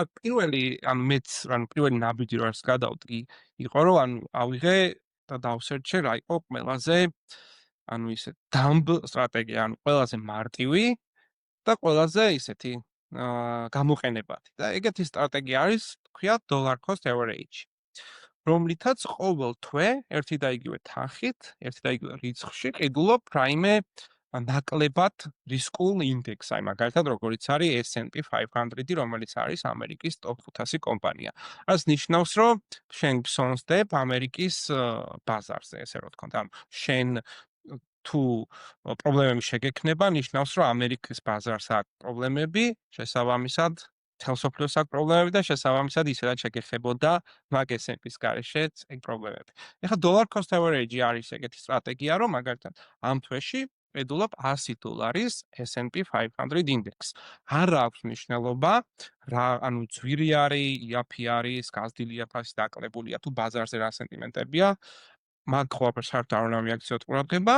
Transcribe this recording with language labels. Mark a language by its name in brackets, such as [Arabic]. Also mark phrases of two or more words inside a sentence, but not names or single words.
[Georgian] პირველი ნაბიჯი რაც გადავდგი, იყო რომ ანუ ავიღე და დავსერჩე რა იყო ყველაზე ანუ ისე dumb სტრატეგია, ანუ ყველაზე მარტივი და ყველაზე ისეთი გამოყენებადი. და ეგეთი სტრატეგია არის, თქვია [English] dollar cost average. [Georgian] რომლითაც ყოველ თვე ერთი და იგივე თანხით, ერთი და იგივე რიცხვში ყიდულობ რაიმე ნაკლებად რისკულ ინდექსს, აი მაგალითად როგორიც არის S&P 500, რომელიც არის ამერიკის top 500 კომპანია. რაც ნიშნავს, რომ შენ გსონსდებ ამერიკის ბაზარზე, ესე რომ ვთქვათ, ანუ შენ თუ პრობლემები შეგექნება, ნიშნავს, რომ ამერიკის ბაზარს აქვს პრობლემები, შესაბამისად თელსოფლიოს აქვს პრობლემები და შესაბამისად ისედაც შეგეხებოდა მაგ S&P-ს გარეშეც ეგ პრობლემები. ეხლა [English] dollar cost average [Georgian] არის ეგეთი სტრატეგია, რომ მაგალითად ამ თვეში ყიდულობ $100 S&P 500 ინდექსს. არ აქვს მნიშვნელობა რა, ანუ ძვირი არის, იაფი არის, გაზრდილია ფასი დაკლებულია თუ ბაზარზე რა სენტიმენტებია, მაგ ყველაფერს საერთოდ არ უნდა მიაქციოთ ყურადღება.